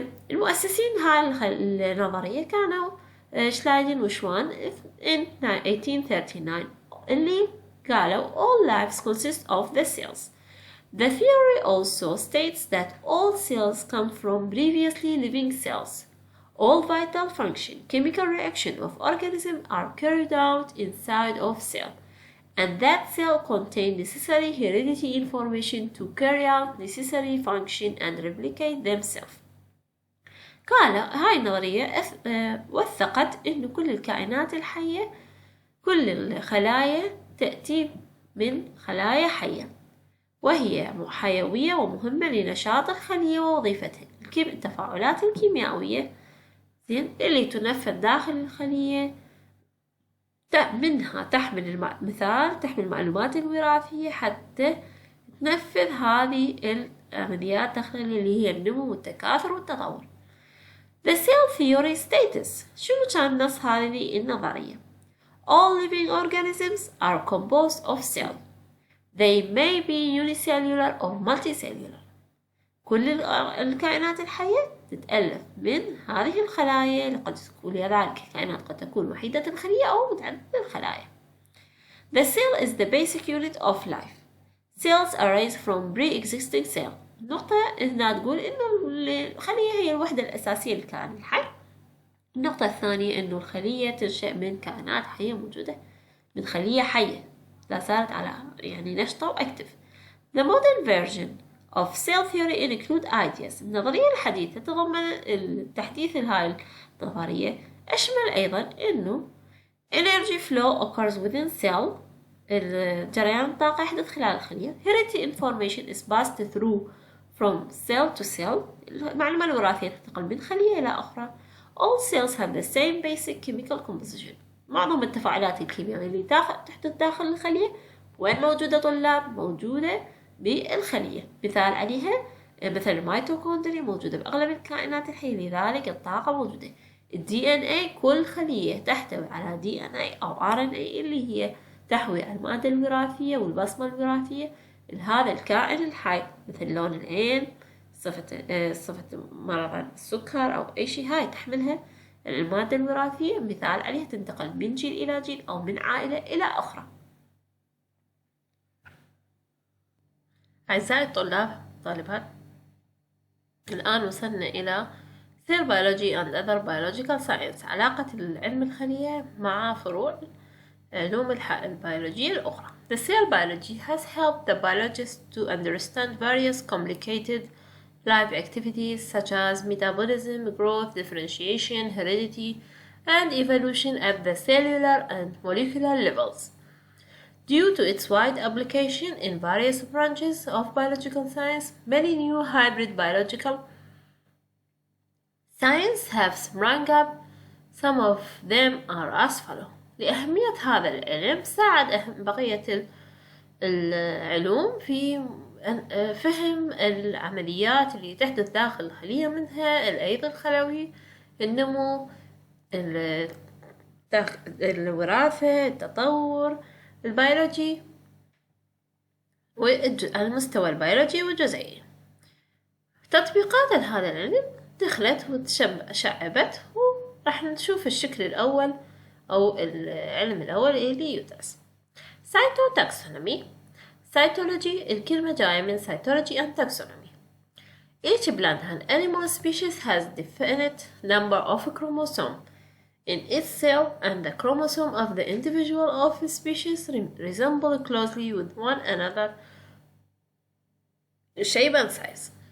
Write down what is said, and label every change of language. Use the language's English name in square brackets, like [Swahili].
[Arabic] المؤسسين هاي النظرية كانوا شلايدن وشوان [English] in 1839 [Arabic] اللي قالوا [English] all lives consist of the cells. The theory also states that all cells come from previously living cells. All vital function, chemical reaction of organism are carried out inside of cell, and that cell contain necessary heredity information to carry out necessary function and replicate themselves. [Arabic] قال هاي النظرية وثقت إنه كل الكائنات الحية، كل الخلايا تأتي من خلايا حية، وهي حيوية ومهمة لنشاط الخلية ووظيفتها. التفاعلات الكيميائية اللي تنفذ داخل الخلية منها تحمل المعلومات الوراثية حتى تنفذ هذه العمليات الداخلية اللي هي النمو والتكاثر والتطور. [English] The cell theory status. [Arabic] شنو كان نص هذه النظرية؟ [English] All living organisms are composed of cells. They may be unicellular or multicellular. [Arabic] كل الكائنات الحية تتألف من هذه الخلايا، قد تكون لذلك الكائنات قد تكون وحيدة الخلية أو متعددة الخلايا. [English] The cell is the basic unit of life. Cells arise from pre-existing cell. [Arabic] النقطة هنا تقول إنه الخلية هي الوحدة الأساسية للكائن الحي. النقطة الثانية إنه الخلية تنشأ من كائنات حية موجودة، من خلية حية لا صارت على نشطة وأكتف. [English] The modern version of cell theory include ideas. [Arabic] النظرية الحديثة تضمن التحديث لهاي النظرية أشمل أيضا إنه [English] energy flow occurs within cell. [Arabic] الجريان الطاقة يحدث خلال الخلية. [English] Heredity information is passed through from cell to cell. [Arabic] المعلومة الوراثية تنتقل من خلية إلى أخرى. [English] All cells have the same basic chemical composition. [Arabic] معظم التفاعلات الكيميائية اللي تحدث داخل الخلية وين موجودة طلاب؟ موجودة بالخلية. مثال عليها مثل الميتوكوندريا موجودة بأغلب الكائنات الحية، لذلك الطاقة موجودة. الدي ان اي كل خلية تحتوي على دي ان اي أو ار ان اي اللي هي تحوي على المادة الوراثية والبصمة الوراثية لهذا الكائن الحي، مثل لون العين، صفة مرض السكر أو أي شيء، هاي تحملها المادة الوراثية. مثال عليها تنتقل من جيل إلى جيل أو من عائلة إلى أخرى. أعزائي الطلاب طالبات، الآن وصلنا إلى [English] Cell biology and other biological science. [Arabic] علاقة العلم الخلية مع فروع علوم البيولوجية الأخرى. [English] The cell biology has helped the biologists to understand various complicated life activities such as metabolism, growth, differentiation, heredity, and evolution at the cellular and molecular levels. Due to its wide application in various branches of biological science, many new hybrid biological science have sprung up. Some of them are as follows. [Arabic] لأهمية هذا العلم ساعد بقية العلوم في فهم العمليات اللي تحدث داخل الخلية، منها الأيض الخلوي، النمو، الوراثة، التطور البيولوجي والمستوى البيولوجي والجزيئي. تطبيقات هذا العلم دخلت وتشعبت، وراح نشوف الشكل الأول أو العلم الأول اللي يدرس. [English] cyto taxonomy. Cytology [Arabic] الكلمة جاية من [English] cytology and taxonomy. Each plant and animal species has definite number of chromosomes in its cell, and the chromosome of the individual of the species resemble closely with one another shape and size.